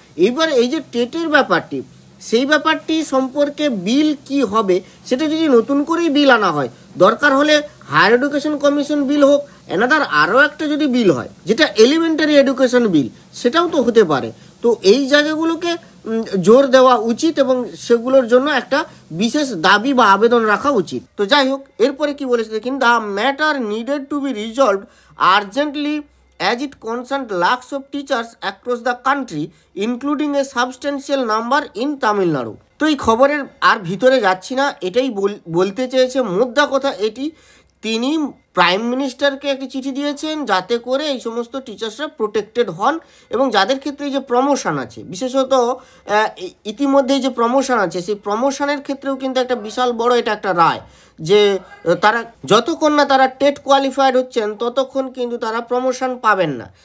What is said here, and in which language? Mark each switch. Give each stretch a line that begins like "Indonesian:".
Bangla: এইবার এই যে টেটের ব্যাপারটি, সেই ব্যাপারটি সম্পর্কে বিল কি হবে সেটা যদি নতুন করেই বিল আনা হয়, দরকার হলে হায়ার এডুকেশন কমিশন বিল হোক, এনাদার আরও একটা যদি বিল হয় যেটা এলিমেন্টারি এডুকেশন বিল, সেটাও তো হতে পারে। তো এই জায়গাগুলোকে জোর দেওয়া উচিত এবং সেগুলোর জন্য একটা বিশেষ দাবি বা আবেদন রাখা উচিত। তো যাই হোক, এরপরে কি বলেছে দেখুন,
English: The matter needed to be resolved urgently as it concerned lakhs of teachers across the country, including a substantial number in Tamil Nadu.
Bangla: তো এই খবরের আর ভিতরে যাচ্ছি না, এটাই বলতে চেয়েছে, মোদ্দা কথা এটি, তিনি প্রাইম মিনিস্টারকে একটি চিঠি দিয়েছেন যাতে করে এই সমস্ত টিচার্সরা প্রোটেক্টেড হন এবং যাদের ক্ষেত্রে এই যে প্রমোশন আছে, বিশেষত ইতিমধ্যেই যে প্রমোশন আছে সেই প্রমোশনের ক্ষেত্রেও কিন্তু একটা বিশাল বড় এটা একটা রায় যে তারা যতক্ষণ না তারা টেট কোয়ালিফাইড হচ্ছেন ততক্ষণ কিন্তু তারা প্রমোশন পাবেন না।